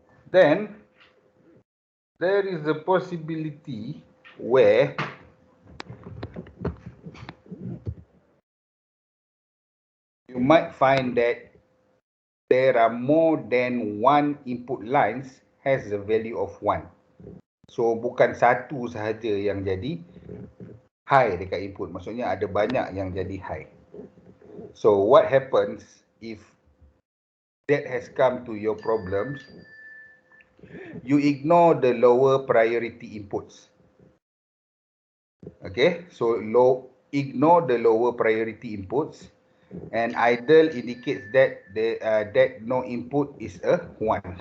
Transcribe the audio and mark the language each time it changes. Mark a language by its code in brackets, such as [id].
[en] Then there is a possibility where you might find that there are more than one input lines has the value of 1. [ms] So bukan satu sahaja yang jadi high dekat input. Maksudnya ada banyak yang jadi high. [en] So what happens if that has come to your problems? You ignore the lower priority inputs. Okay, so ignore the lower priority inputs, and idle indicates that that no input is a 1.